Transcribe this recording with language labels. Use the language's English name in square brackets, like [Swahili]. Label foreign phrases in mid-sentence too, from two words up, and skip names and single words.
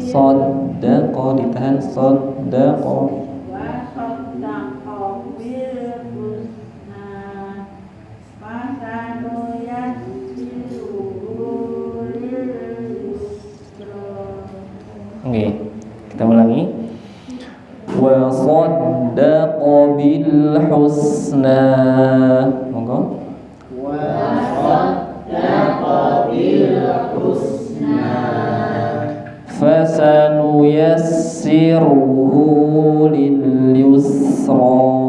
[Arabic] saddaqa ditahan saddaqa. وصدق بالحسنى. فسنيسره لليسرى. [Indonesian] Nggih, kita ulangi. [Arabic] وصدق بالحسنى. Monggo. وصدق بالحسنى فسنيسره لليسرى.